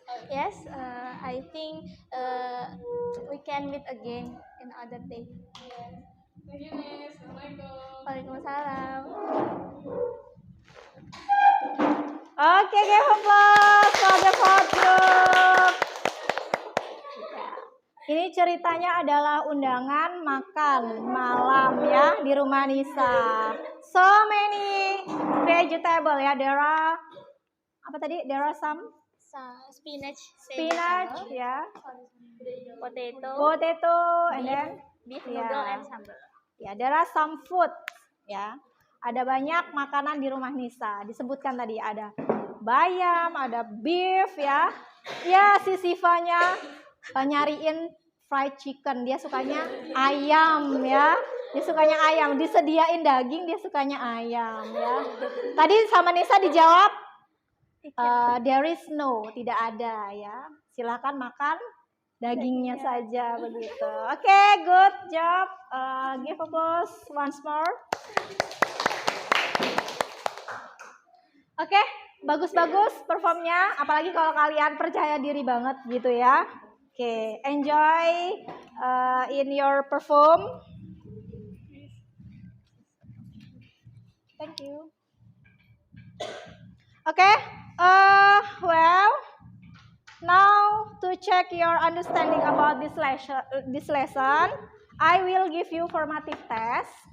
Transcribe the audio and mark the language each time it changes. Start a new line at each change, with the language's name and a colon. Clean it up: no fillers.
English: Yes, I think we can meet again in other day. Thank you, Eunice. Assalamualaikum.
Arabic: Waalaikumsalam.
English: Oke, give applause for the fourth group.
Indonesian: Ini ceritanya adalah undangan makan malam ya di rumah Nisa.
English: So many vegetable ya. There are
Indonesian: apa tadi?
English: There are some Spinach, spinach ya, potato, and then beef ya. noodle and sambal. Ya, there are some food ya.
Indonesian: Ada banyak makanan di rumah Nisa. Disebutkan tadi ada bayam, ada beef ya. Ya, si Sivanya nyariin fried chicken. Dia sukanya ayam ya. Dia sukanya ayam. Disediain daging, dia sukanya ayam ya. Tadi sama Nisa dijawab
English: there is no,
Indonesian: tidak ada ya. Silakan makan dagingnya saja begitu.
English: Oke, good job. Give applause once more.
Indonesian: Oke, bagus-bagus performnya. Apalagi kalau kalian percaya diri banget gitu ya.
English: Oke, enjoy in your perform. Thank you. Okay, well, now to check your understanding about this lesson, I will give you formative test.